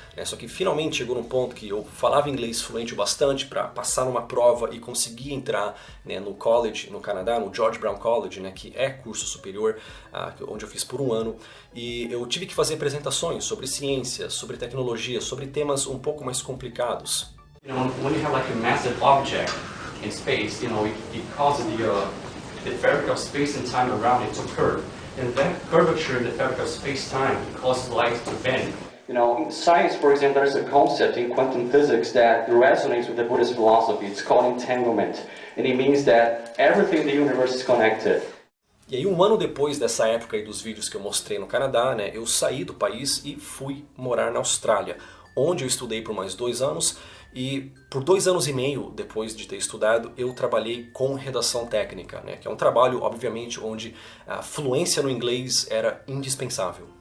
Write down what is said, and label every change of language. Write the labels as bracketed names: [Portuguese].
[Portuguese] Só que finalmente chegou num ponto que eu falava inglês fluente o bastante para passar numa prova e conseguir entrar, né, no college no Canadá, no George Brown College, né, que é curso superior, onde eu fiz por um ano. E eu tive que fazer apresentações sobre ciência, sobre tecnologia, sobre temas um pouco mais complicados. [English] You know, when you have like a massive object in space, you know, it causes the fabric of space and time around it to curve. And that curvature in the fabric of space-time causes light to bend. You know, in science, for example, there's a concept in quantum physics that resonates with the Buddhist philosophy. It's called entanglement. And it means that everything in the universe is connected. [Portuguese] E aí um ano depois dessa época aí dos vídeos que eu mostrei no Canadá, né, eu saí do país e fui morar na Austrália, onde eu estudei por mais 2 anos e por 2 anos e meio depois de ter estudado eu trabalhei com redação técnica, né, que é um trabalho obviamente onde a fluência no inglês era indispensável.